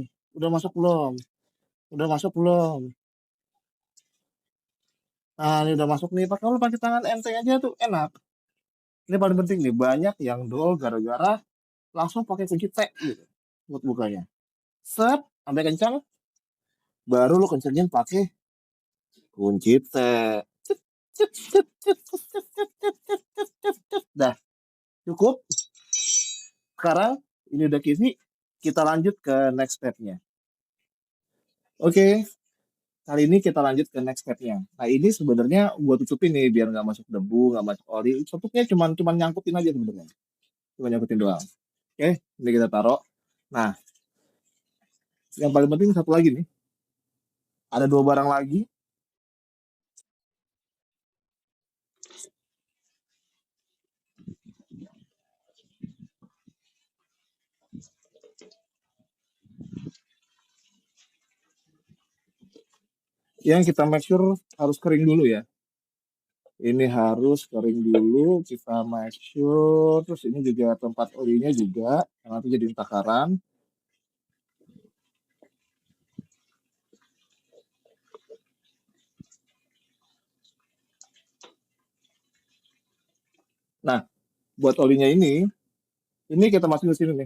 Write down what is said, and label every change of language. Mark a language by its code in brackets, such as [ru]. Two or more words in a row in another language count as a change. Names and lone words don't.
[id] Udah masuk belum? Udah masuk belum? Nah, ini udah masuk nih. Kalau pakai tangan enteng aja tuh enak. Ini paling penting nih. Banyak yang dol gara-gara langsung pakai kunci T gitu buat bukanya. Set, sampai kencang. Baru lu kencengin pakai kunci T. Cet, cet, cet, cet, cet, cet, cet, cet, cet, cet, cet, cet. Dah, cukup. Sekarang ini udah kisi, kita lanjut ke [en] next step- [id] nya. Oke, kali ini kita lanjut ke [en] next step- [id] nya. Nah, ini sebenarnya gue tutupin nih biar nggak masuk debu, nggak masuk oli. Tutupnya cuman nyangkutin aja sebenarnya. Cuma nyangkutin doang. Oke, ini kita taruh. Nah, yang paling penting satu lagi nih. Ada dua barang lagi yang kita [en] make sure [id] harus kering dulu ya. Ini harus kering dulu, kita [en] make sure. [id] Terus ini juga tempat olinya juga, nanti jadi takaran. Nah, buat olinya ini kita masukin ke sini nih.